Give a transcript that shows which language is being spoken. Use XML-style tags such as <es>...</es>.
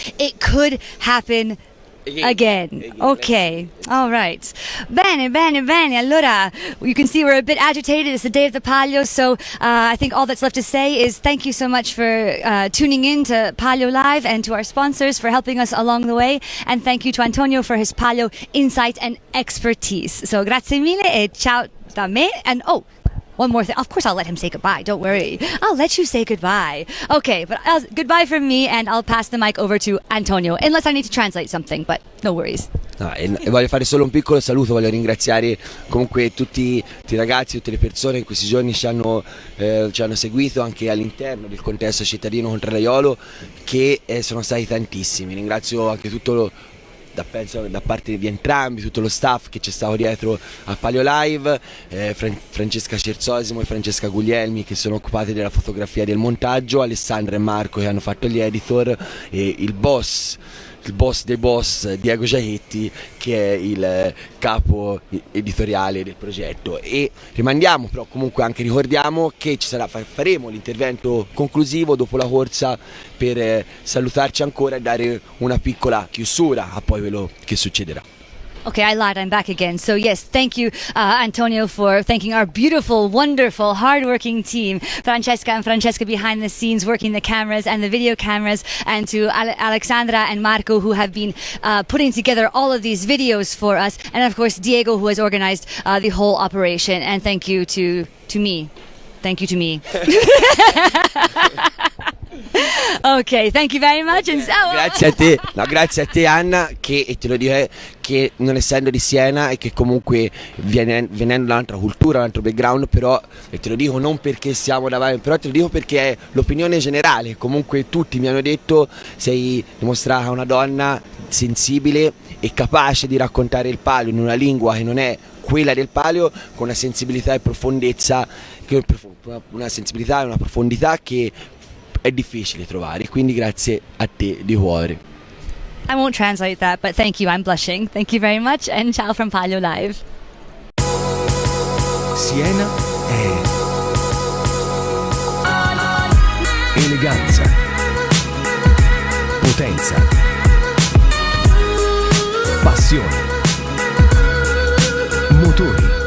<en>It could happen again. Okay, all right. Bene. Allora, you can see we're a bit agitated. It's the day of the Palio, so I think all that's left to say is thank you so much for tuning in to Palio Live and to our sponsors for helping us along the way. And thank you to Antonio for his Palio insight and expertise.</en> <it>So grazie mille e ciao da me.</it> <en>And one more thing. Of course, I'll let him say goodbye. Don't worry. I'll let you say goodbye. Okay, but goodbye from me, and I'll pass the mic over to Antonio, unless I need to translate something, but no worries.</en> <it>No, e voglio fare solo un piccolo saluto, voglio ringraziare comunque tutti i ragazzi, tutte le persone che in questi giorni ci hanno seguito anche all'interno del contesto cittadino contradaiolo, che sono stati tantissimi. Ringrazio anche da parte di entrambi, tutto lo staff che c'è stato dietro a paliolive, Francesca Cerzosimo e Francesca Guglielmi che sono occupate della fotografia e del montaggio, Alessandra e Marco che hanno fatto gli editor e il boss dei boss, Diego Giachetti, che è il capo editoriale del progetto. E rimandiamo, però comunque anche ricordiamo che faremo l'intervento conclusivo dopo la corsa per salutarci ancora e dare una piccola chiusura a poi quello che succederà.</it> <en>Okay, I lied. I'm back again. So yes, thank you, Antonio, for thanking our beautiful, wonderful, hardworking team, Francesca and Francesca behind the scenes, working the cameras and the video cameras, and to Alexandra and Marco, who have been putting together all of these videos for us, and of course Diego, who has organized the whole operation. And thank you to me. Thank you to me. Ok, thank you very much.</en> <it>Grazie a te Anna, che te lo dico che non essendo di Siena e che comunque venendo da un'altra cultura, un altro background, però e te lo dico non perché siamo davanti, però te lo dico perché è l'opinione generale. Comunque tutti mi hanno detto sei dimostrata una donna sensibile e capace di raccontare il palio in una lingua che non è quella del Palio con una sensibilità e profondezza, una sensibilità e una profondità che è difficile trovare, quindi grazie a te di cuore.</it> <en>I won't translate that, but thank you, I'm blushing. Thank you very much, and ciao from Palio Live.</en> <it>Siena è eleganza, potenza, passione, motori.</it>